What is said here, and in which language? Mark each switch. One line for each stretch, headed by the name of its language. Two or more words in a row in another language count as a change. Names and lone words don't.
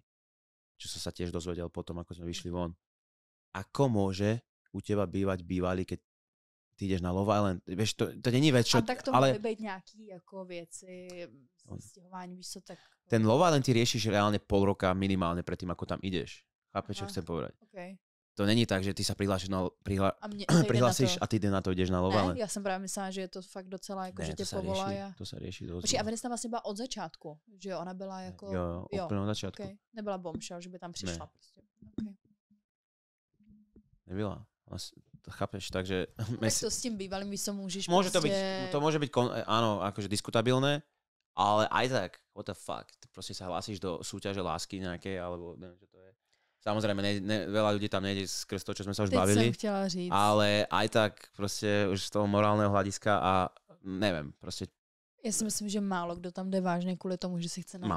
Slovak: Čo som sa tiež dozvedel potom, ako sme vyšli von. Ako môže u teba bývali, keď ty ideš na Love Island? Vieš, to není vec, čo... A tak to môže byť nejaký ako veci, stihování,
Czech: víš co,
Slovak: tak... Ten Love Island ty riešiš reálne pol roka minimálne predtým, ako tam ideš. Chápeš, čo chcem povedať? Okay. To není tak, že ty sa prihlásiš prihlásiš a ty na to ideš na Love Island.
Czech: Já jsem právě myslela, že je to fakt docela jako, že tě povolá.
Slovak: To sa rieši dosť.
Czech: Počkej, a Venice tam vlastně byla od začátku, že ona byla jako... Jo, úplne od začátku. Okay. Nebyla bombshell, že by tam přišla prostě. Okay. Nebyla. To chápeš, takže... Tak to s tím bývalým, víš,
Slovak: co môžeš môže proste... To môže byť, áno, akože diskutabilné, ale aj tak,
English: what the fuck,
Slovak: ty proste sa hlásíš do súťaže lásky nejakej, alebo neviem, čo to je. Samozrejme, veľa ľudí tam nejde skrz to, čo sme sa už bavili.
Czech: Teď som chtěla říct.
Slovak: Ale aj tak proste už z toho morálneho hľadiska a neviem, proste... Ja si myslím, že málo kdo tam jde vážne kvôli tomu, že si chce nájsť lásku.